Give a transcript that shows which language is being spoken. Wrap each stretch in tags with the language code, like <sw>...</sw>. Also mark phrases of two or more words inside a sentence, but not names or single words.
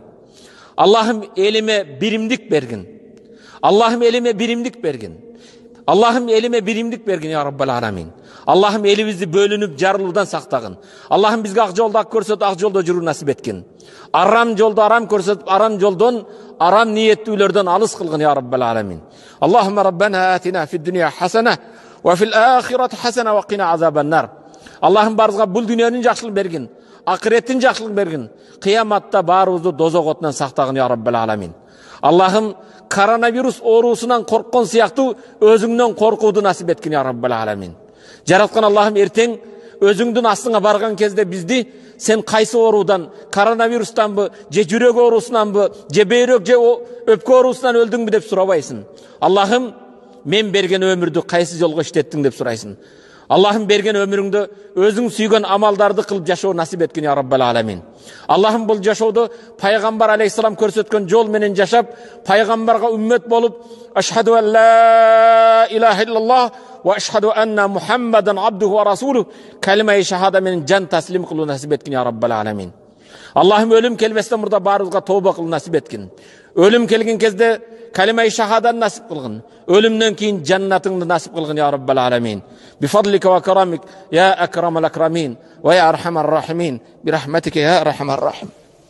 <ky>Аллахым, элиме биримдик бергин. Аллахым, элиме биримдик бергин. Аллахым, элиме биримдик бергин</ky> <ar>يا رب العالمين.</ar> <ky>Аллахым, элибизди бөлүнүп жарылуудан сактагын. Аллахым, бизге ак жолду ак көрсөтүп, ак жолдо жүрүү насип эткин. Арам жолду арам көрсөтүп, арам жолдон, арам ниеттүүлөрдөн алыс кылгын</ky> <ar>يا رب العالمين. اللهم ربنا آتنا في الدنيا حسنة وفي الآخرة حسنة وقنا عذاب النار.</ar> <ky>Аллахым, барыбызга бул дүнүйөнүн жакшылыгын бергин, акыреттин жакшылыгын бергин. Кыяматта баарыбызды дозок отунан сактагын</ky> <ar>يا رب العالمين.</ar> <ky>Аллахым, коронавирус оорусунан корккон сыяктуу өзүңдөн коркууду насип эткин</ky> <ar>يا رب العالمين.</ar> <ky>Жараткан Аллахым, эртең өзүңдүн астыңа барган кезде бизди сен кайсы оорудан, коронавирустанбы, же жүрөк оорусунанбы, же бөйрөк, же өпкө оорусунан өлдүңбү деп сурабайсың. Аллахым, мен берген өмүрдү кайсы жолго иштеттиң деп сурайсың. Аллахым, берген өмүрүңдө өзүң сүйгөн амалдарды кылып жашоо насип эткин</ky> <ar>يا رب العالمين.</ar> <ky>Аллахым, бул жашоодо пайгамбар алейхиссалам көрсөткөн жол менен жашап, пайгамбарга үммөт болуп,</ky> <ar>أشهد أن لا إله إلا الله وأشهد أن محمدا عبده ورسوله</ar> <ky>калимаи шахада менен жан таслим кылуу насип эткин</ky> <ar>يا رب العالمين.</ar> <ky>Аллахым, өлүм келбестен мурда баарыбызга тобо кылуу насип эткин. Өлүм келген кезде калимаи шахадан насип кылгын. Өлүмдөн кийин жаннатыңды насип кылгын</ky> <ar>يا رب العالمين. بفضلك وكرمك يا أكرم الأكرمين ويا أرحم الراحمين. برحمتك يا أرحم الراحم.</ar>